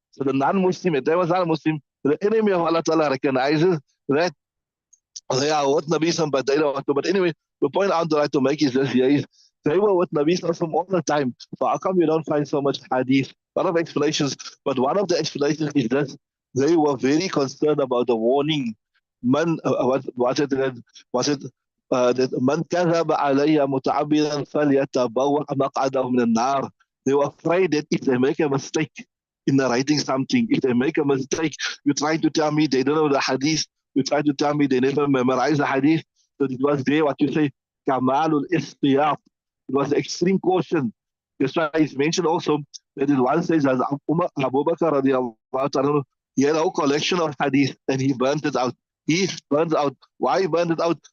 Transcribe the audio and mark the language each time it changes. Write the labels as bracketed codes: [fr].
[en] So the non-Muslim, if they was non-Muslim, the enemy of Allah Ta'ala recognizes that they are with Nabi Sallam, but they don't want to. But anyway, the point I would like to make is this here is they were with Nabi Sallam all the time. So how come you don't find so much hadith? A lot of explanations, but one of the explanations is that they were very concerned about the warning. Man, was it that man [ar] كذب علي متعمدا فليتبوأ مقعده من النار. [en] They were afraid that if they make a mistake in narrating something, if they make a mistake, you're trying to tell me they don't know the hadith, you're trying to tell me they never memorized the hadith. So it was there what you say, kamalul istiyaf. It was extreme caution. That's why it's mentioned also that it one says as Abu Bakr radiallahu anhu, he had a whole collection of hadith and he burnt it out. He burns out. Why he burned it out?